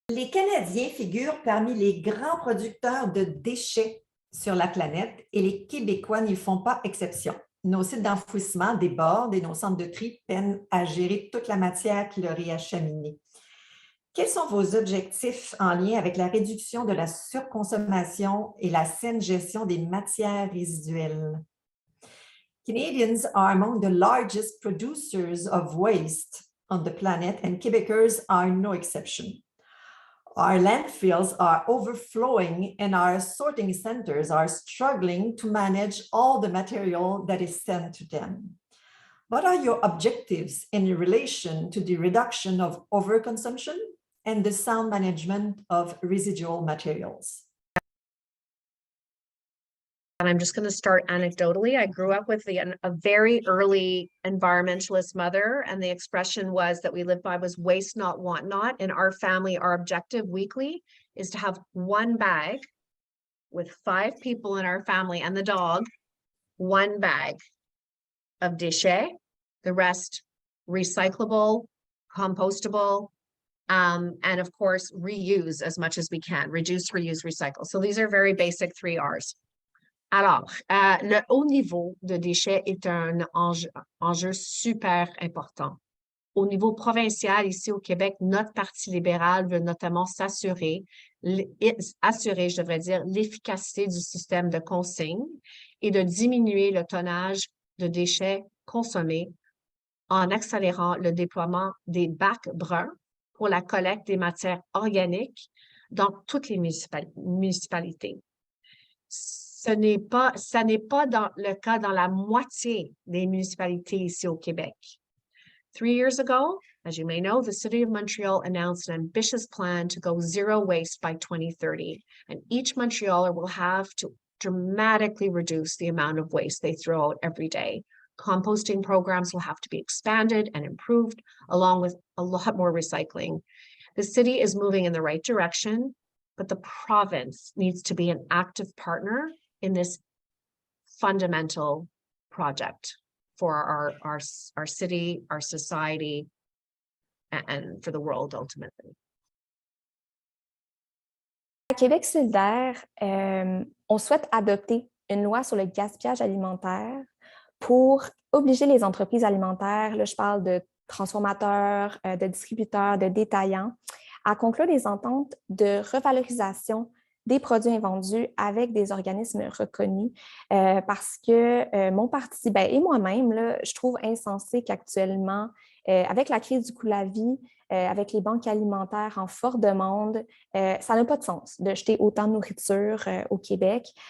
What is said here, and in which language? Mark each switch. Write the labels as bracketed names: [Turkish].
[French] Canadiens figurent parmi les grands producteurs de déchets sur la planète et les Québécois n'y font pas exception. Nos sites d'enfouissement débordent et nos centres de tri peinent à gérer toute la matière qui leur est acheminée. Quels sont vos objectifs en lien avec la réduction de la surconsommation et la saine gestion des matières résiduelles? [English] Canadians are among the largest producers of waste on the planet, and Quebecers are no exception. Our landfills are overflowing and our sorting centers are struggling to manage all the material that is sent to them. What are your objectives in relation to the reduction of overconsumption and the sound management of residual materials? And I'm just going to start anecdotally. I grew up with a very early environmentalist mother, and the expression was that we live by was waste not, want not. In our family, our objective weekly is to have one bag with 5 people in our family and the dog, one bag of déchets, the rest recyclable, compostable, and of course, reuse as much as we can, reduce, reuse, recycle. So these are very basic 3 R's. [French] Alors, le haut niveau de déchets est un enjeu super important. Au niveau provincial, ici au Québec, notre Parti libéral veut notamment assurer, je devrais dire, l'efficacité du système de consigne et de diminuer le tonnage de déchets consommés en accélérant le déploiement des bacs bruns pour la collecte des matières organiques dans toutes les municipalités. Ça n'est pas le cas dans la moitié des municipalités ici au Québec. [English] 3 years ago, as you may know, the City of Montreal announced an ambitious plan to go zero waste by 2030, and each Montrealer will have to dramatically reduce the amount of waste they throw out every day. Composting programs will have to be expanded and improved, along with a lot more recycling. The city is moving in the right direction, but the province needs to be an active partner in this fundamental project for our city, our society, and for the world ultimately. [French] À Québec solidaire, on souhaite adopter une loi sur le gaspillage alimentaire pour obliger les entreprises alimentaires, là je parle de transformateurs, de distributeurs, de détaillants, à conclure des ententes de revalorisation des produits invendus avec des organismes reconnus parce que mon parti et moi-même, là, je trouve insensé qu'actuellement, avec la crise du coût de la vie, avec les banques alimentaires en fort demande, ça n'a pas de sens de jeter autant de nourriture au Québec.